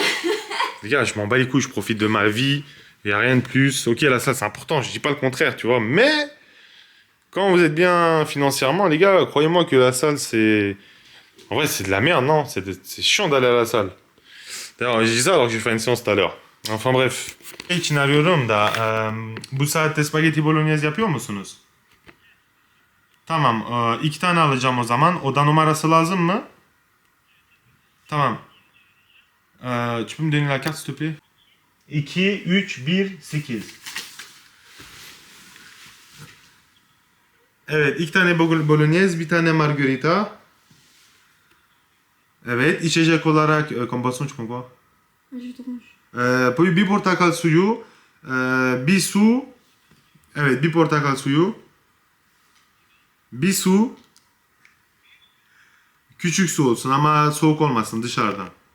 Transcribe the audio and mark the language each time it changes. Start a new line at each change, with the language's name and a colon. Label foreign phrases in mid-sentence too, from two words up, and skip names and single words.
French: Les gars, je m'en bats les couilles, je profite de ma vie, il n'y a rien de plus. Ok, la salle, c'est important, je dis pas le contraire, tu vois, mais quand vous êtes bien financièrement, les gars, croyez-moi que la salle, c'est... En vrai, c'est de la merde, non? C'est chiant d'aller à la salle. D'ailleurs, je dis ça alors que j'ai fait une séance tout à l'heure. Enfin bref.
Turkish: İçin arıyorum da bu saatte
Italian: spaghetti bolognese
Turkish: yapıyor musunuz? Tamam, 2 tane alacağım o zaman. Oda numarası lazım mı? Tamam.
French: Tu peux me donner la carte s'il te plaît? 2, 3, 1, 8.
Turkish: Evet, 2 tane bolognese, bir tane margarita. Evet, içecek olarak kombinasyon çıkmak var.
French: Jus d'orange.
Turkish: Bir portakal suyu, bir su, evet bir portakal suyu, bir su, küçük su olsun ama soğuk olmasın dışarıdan.